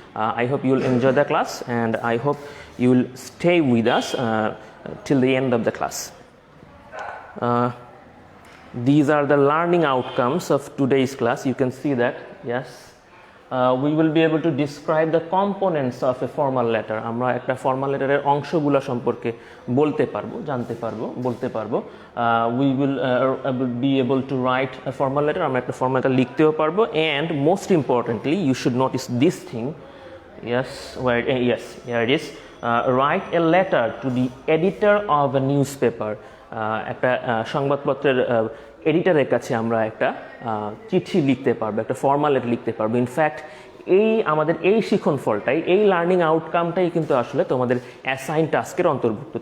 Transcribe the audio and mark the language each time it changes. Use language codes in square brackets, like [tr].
[en] I hope you will enjoy the class, and I hope you will stay with us till the end of the class. These are the learning outcomes of today's class. You can see that. Yes. We will be able to describe the components of a formal letter. [bn] আমরা একটা formal letter এর অংশগুলো সম্পর্কে বলতে পারবো, জানতে পারবো, বলতে পারবো. [en] We will be able to write a formal letter. [bn] আমরা একটা formal letter লিখতেও পারবো, [en] and most importantly, you should notice this thing. Yes, here it is. Write a letter to the editor of a newspaper. [bn] একটা সংবাদপত্রের এডিটরের কাছে আমরা একটা চিঠি লিখতে পারবো, একটা ফর্মাল লেটার লিখতে পারবো। ইনফ্যাক্ট আমাদের এই শিক্ষণফলটাই, এই লার্নিং আউটকামটাই কিন্তু আসলে তোমাদের অ্যাসাইন টাস্কের অন্তর্ভুক্ত।